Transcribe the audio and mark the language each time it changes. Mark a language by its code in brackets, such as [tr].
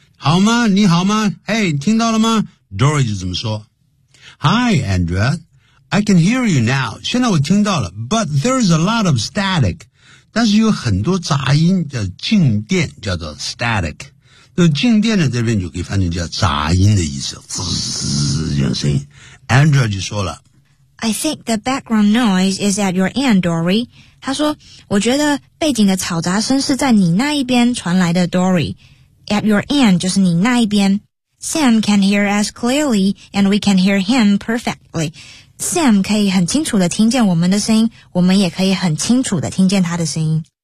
[zh] 好吗？你好吗？嘿、hey, ，听到了吗 ？Dory 就怎么说 ？Hi, Andrea. [en] I can hear you now. [zh] 现在我听到了 [en] ，but there's a lot of static. [zh] 但是有很多杂音，叫静电，叫做 static。那静电呢，这边就可以翻成叫杂音的意思，滋滋这样声音。 Andrea 就说了 [en] ，I think the background noise is at your end, Dory. [zh] 他说，我觉得背景的吵杂声是在你那一边传来的 ， [en] Dory。 At your end, [zh] 就是你那一边。 [en] Sam can hear us clearly, and we can hear him perfectly. [zh] Sam 可以很清楚地听见我们的声音，我们也可以很清楚地听见他的声音。